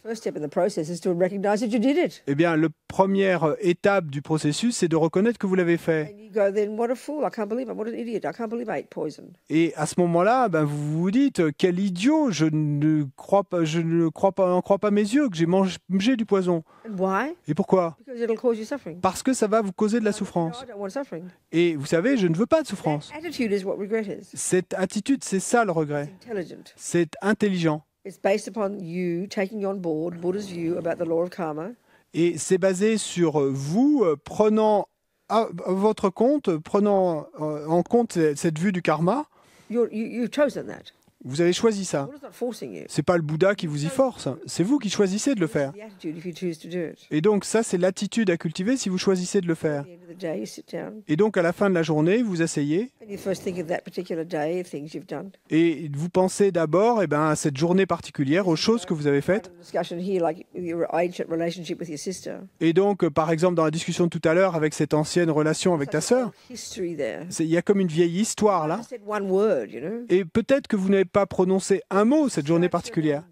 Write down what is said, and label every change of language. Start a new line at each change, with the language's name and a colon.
English: The first step in the process is to recognize that you did it.
French: Eh bien, la première étape du processus, c'est de reconnaître que vous l'avez fait.
English: And you go then, what a fool, I can't believe it, what an idiot, I can't believe I ate poison.
French: Et à ce moment-là, vous vous dites, quel idiot, je ne crois pas mes yeux que j'ai mangé du poison.
English: And why?
French: Et pourquoi?
English: Because it'll cause you suffering.
French: Parce que ça va vous causer de la
English: No,
French: souffrance.
English: I don't want suffering.
French: Et vous savez, je ne veux pas de souffrance.
English: That attitude is what regret is.
French: Cette attitude, c'est ça le regret.
English: Intelligent.
French: C'est intelligent.
English: It's based upon you taking on board Buddha's view about the law of karma.
French: Et c'est basé sur vous prenant à votre compte, prenant en compte cette vue du karma.
English: You've chosen that.
French: Vous avez choisi ça.
English: Buddha's not forcing you.
French: C'est pas le Bouddha qui vous y force. C'est vous qui choisissez de le faire.
English: It's the attitude if you choose to do it.
French: Et donc ça, c'est l'attitude à cultiver si vous choisissez de le faire.
English: At the end of the day, you sit down
French: Et donc à la fin de la journée, vous asseyez
English: and you first think of that particular day, of things you've done.
French: et vous pensez d'abord à cette journée particulière, aux choses que vous avez faites.
English: Had a discussion here, like your ancient relationship with your sister.
French: Et donc, par exemple, dans la discussion de tout à l'heure avec cette ancienne relation avec ta sœur,
English: History there.
French: il y a comme une vieille histoire là.
English: I said one word, you know.
French: Et peut-être que vous n'avez pas prononcé un mot cette journée particulière.